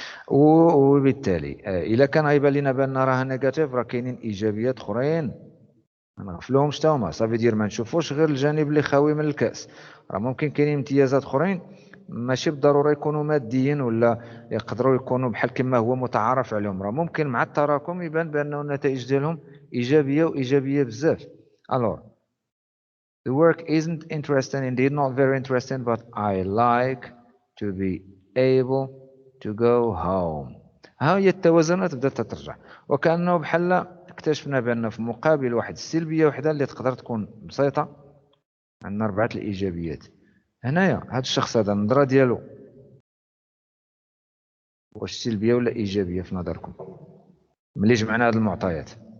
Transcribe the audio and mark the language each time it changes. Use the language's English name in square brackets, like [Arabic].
[Arabic] وبالتالي الا كان غيبان لنا بان راها نيجاتيف، راه كاينين ايجابيات اخرين ما نغفلوهمش حتى هما. صافي دير ما نشوفوش غير الجانب اللي خاوي من الكاس، راه ممكن كاينين امتيازات اخرين ماشي بالضروره يكونوا ماديين ولا يقدروا يكونوا بحال كما هو متعارف عليهم، راه ممكن مع التراكم يبان بانه النتائج ديالهم ايجابيه وايجابيه بزاف. [English] الور the work isn't interesting, indeed not very interesting, but I like to be able to go home. [Arabic] ها هي التوازنات بدات ترجع، وكانه بحال اكتشفنا بان في مقابل واحد السلبيه وحده اللي تقدر تكون بسيطه، عندنا 4 الايجابيات. هنايا هذا الشخص هذا النظره ديالو واش سلبيه ولا ايجابيه في نظركم ملي جمعنا هذه المعطيات؟